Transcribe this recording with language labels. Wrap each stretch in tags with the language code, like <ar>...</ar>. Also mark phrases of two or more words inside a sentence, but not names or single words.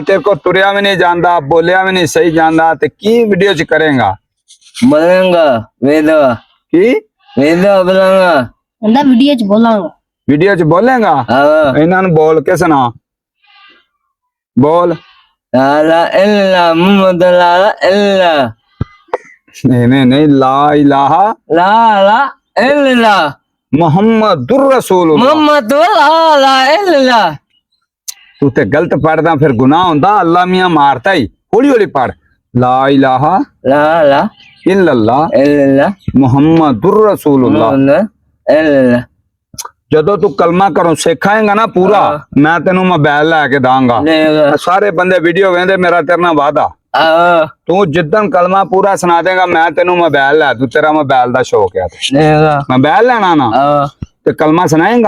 <pa>تیرے کو ٹریا بھی نہیں جاندا، بولیا بھی نہیں صحیح جاندا، تے کی ویڈیو چ کرے گا? بولیں گا ویڈیو کی ویڈیو بولیں گا اندا ویڈیو چ بولاں گا. ویڈیو چ بولے گا? انہاں نوں بول کے سنا، بول.</pa> <ar>لا لا إلا محمد لا لا إلا नहीं لا إله لا لا إلا محمد رسول الله. محمد لا لا إلا.</ar> <pa>تو تے غلط پڑھدا، پھر گناہ ہندا. اللہ میاں مارتا ہی۔ ہولی ہولی پڑھ.</pa> <ar>لا إله لا لا إلا الله إلا محمد رسول الله. إلا.</ar> <pa>جدوں تو کلمہ کرو سکھائے گا نہ پورا، میں تینوں موبائل لے کے دیاں گا. سارے بندے ویڈیو ویندے، میرا تیرے نال وعدہ۔ تو جدن کلمہ پورا سنا دے گا، میں تینوں موبائل لے دوں. تیرا موبائل دا شوق ہے، موبائل لینا نہ تے کلمہ سنائے گا?</pa>